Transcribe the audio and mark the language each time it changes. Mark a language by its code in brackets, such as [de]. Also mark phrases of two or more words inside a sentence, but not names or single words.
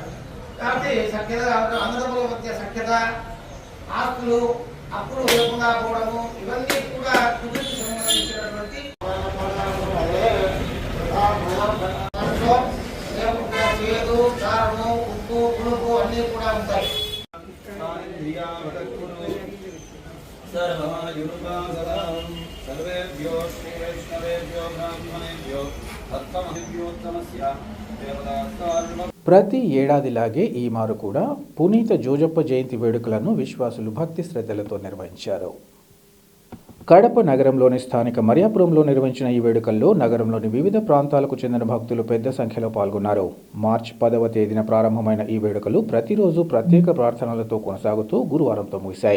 [te] కాబట్టి సఖ్యత అన్నదమ్ముల మధ్య సఖ్యత, ఆస్తులు అప్పులు లేకుండా పోవడము ఇవన్నీ కూడా కుటుంబకి సంబంధించినటువంటి చేదు, కారము, ఉప్పు, పులుపు అన్నీ కూడా ఉంటాయి. [sa] सर्वेभ्यो श्री वैष्णवेभ्यो ब्राह्मणेभ्यो तत्तमहिभ्योत्तमस्य देवतास्तार्व [te] ప్రతి ఏడాదిలాగే ఈ మారు కూడా పునీత జోజప్ప జయంతి వేడుకలను విశ్వాసులు భక్తి శ్రద్ధలతో నిర్వహించారు. కడప నగరంలోని స్థానిక మరియాపురంలో నిర్వహించిన ఈ వేడుకల్లో నగరంలోని వివిధ ప్రాంతాలకు చెందిన భక్తులు పెద్ద సంఖ్యలో పాల్గొన్నారు. మార్చి 10వ తేదీన ప్రారంభమైన ఈ వేడుకలు ప్రతిరోజు ప్రత్యేక ప్రార్థనలతో కొనసాగుతూ గురువారంతో ముగిశాయి.